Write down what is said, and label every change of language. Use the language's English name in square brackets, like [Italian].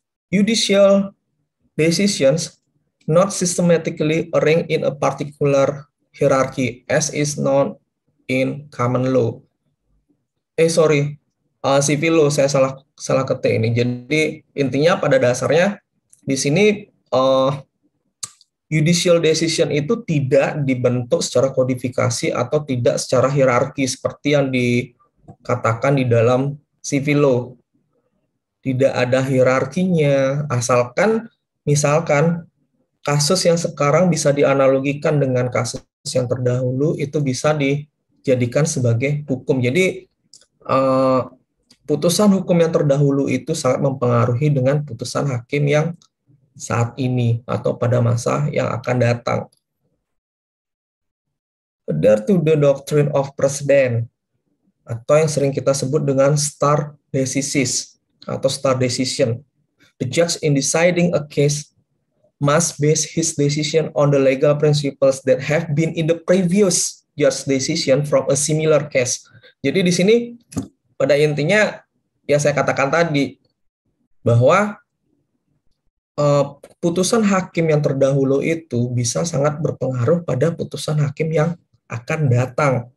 [English] Judicial decisions not systematically arranged in a particular hierarchy as is known in common law. [Indonesian] Civil law, saya salah ketik ini. Jadi intinya pada dasarnya di sini judicial decision itu tidak dibentuk secara kodifikasi atau tidak secara hierarki seperti yang dikatakan di dalam civil law. Tidak ada hierarkinya, misalkan kasus yang sekarang bisa dianalogikan dengan kasus yang terdahulu, itu bisa dijadikan sebagai hukum. Jadi putusan hukum yang terdahulu itu sangat mempengaruhi dengan putusan hakim yang saat ini atau pada masa yang akan datang. [English] adhere to the doctrine of precedent, [Indonesian] atau yang sering kita sebut dengan stare decisis atau stare decision. [English] The judge in deciding a case must base his decision on the legal principles that have been in the previous judge decision from a similar case. [Indonesian] Jadi di sini pada intinya ya saya katakan tadi bahwa putusan hakim yang terdahulu itu bisa sangat berpengaruh pada putusan hakim yang akan datang.